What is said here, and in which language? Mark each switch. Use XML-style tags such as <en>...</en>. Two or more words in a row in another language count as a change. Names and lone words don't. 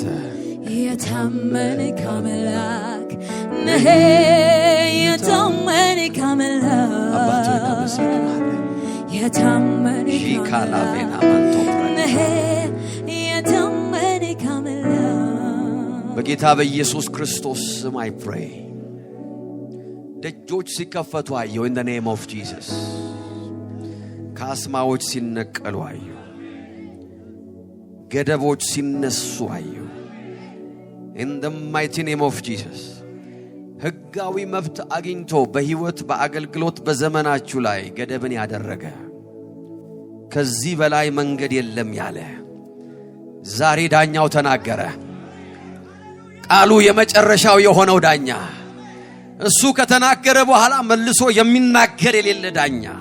<am>የታመንክ አምላክ ነህ የታመንክ አምላክ የታመንክ አምላክ ነህ የታመንክ አምላክ በጌታ በኢየሱስ ክርስቶስ ስም</am> <en>I pray</en> <am>ደጆች ሲከፈቱ አየሁ</am> <en>in the name of Jesus</en> <am>ካስማዎች ሲነቀሉ አዩ። ገደቦች ሲነሱ አዩ።</am> <en>In the mighty name of Jesus.</en> <am>ሕጋዊ መብት አግኝቶ በህይወት በአገልግሎት በዘመናችሁ ላይ ገደብን ያደረገ ከዚህ በላይ መንገድ የለም ያለ ዛሬ ዳኛው ተናገረ። ቃሉ የመጨረሻው የሆነው ዳኛ እሱ ከተናገረ በኋላ መልሶ የሚናገር የሌለ ዳኛ</am>